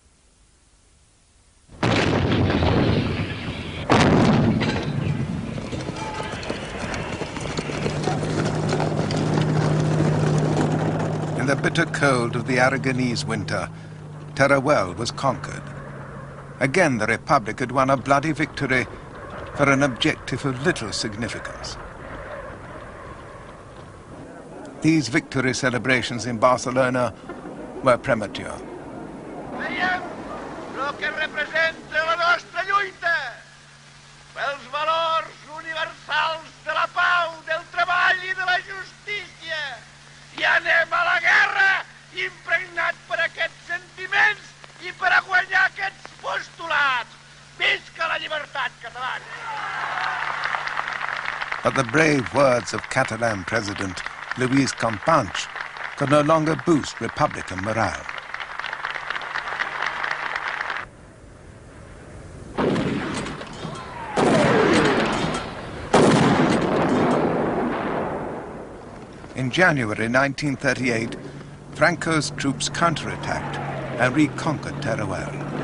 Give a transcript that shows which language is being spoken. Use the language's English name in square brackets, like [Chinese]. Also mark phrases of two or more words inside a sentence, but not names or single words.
[English] In the bitter cold of the Aragonese winter, Teruel was conquered. Again the Republic had won a bloody victory for an objective of little significance. These victory celebrations in Barcelona were premature. [Catalan] Veiem lo que representa la nostra lluita pels valors universals de la pau, del treball i de la justícia. I anem a la guerra impregnat per aquests sentiments i per a guanyar aquests postulats. Visca la llibertat catalana! [English] But the brave words of Catalan President Luis Companys could no longer boost Republican morale. In January 1938, Franco's troops counterattacked and reconquered Teruel.